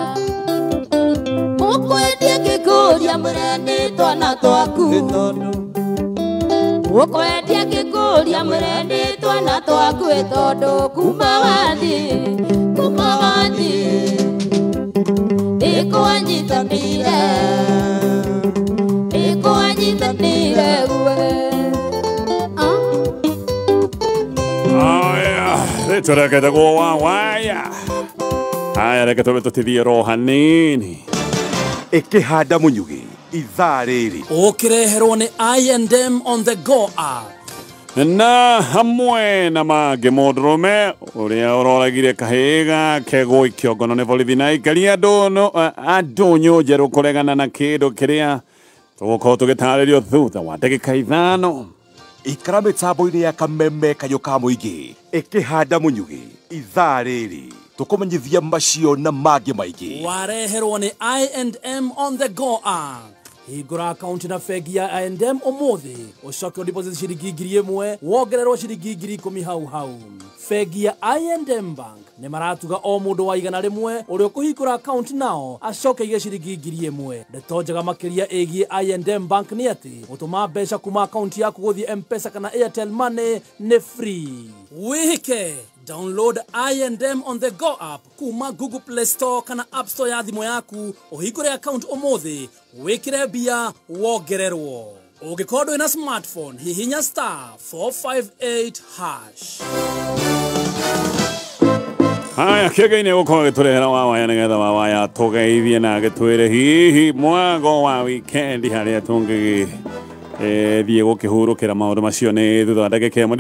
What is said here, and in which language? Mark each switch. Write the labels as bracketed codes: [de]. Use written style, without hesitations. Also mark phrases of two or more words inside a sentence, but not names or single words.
[ki] Mukwendia gikuria murende twana twaku Mukwendia gikuria murende twana twaku Tondu kuma wathi Nikuanyitanire guothe Tureke go waya Haya reke tobe tutithie ro hanini Ikihanda munyugi ithaa riri Ukireherwo ni I&M on the go app Na hamwe na mangĩ mũndũrũme ũrĩa ũroragire kahĩga kegũ ikĩongono nĩ borithi na aikari andũ njerũ kũregana na kĩndũ kĩrĩa tũgũkorwo tũgĩtarĩrio thutha wa ndagĩka ithano. Ikara mĩtambo-inĩ ya kameme kayũ ka mũingĩ Ikihanda munyugi ithaa riri tũkũmenyithia macio na mangĩ maingĩ. Wareherwo ni I&M on the go app. Hingũra account na bengi ya I&M ũmũthĩ ũcoke deposit ciringi 1,000 wongererwo ciringi 10,000 hau. Bengi ya I&M Bank nĩ maratuga o mũndũ wa igana rĩmwe ũrĩa ũkũhingũra account nao acoke ige ciringi 1,000. Ndeto njega makĩria ĩgiĩ I&M Bank nĩ atĩ gũtũma mbeca kuma account yaku gũthiĩ M-Pesa kana Airtel Money nĩ free. Wĩhĩke download I&M on the go app kuma Google Play Store kana App Store ya thimũ yaku ũhingũre account ũmũthĩ wĩkĩre mbia wongererwo. Ũngĩkorwo ndũrĩ na smartphone hihinya *458#. Haya kĩgeine gũkorwo gĩtũrehera Wawaya nĩgetha Wawaya tũgeithie na gĩtwĩre hihi mwago wa weekend harĩa tũngĩ thiĩ gũkĩhurũkĩra maũndũ macio nĩ thutha wa ndagĩka ĩmwe.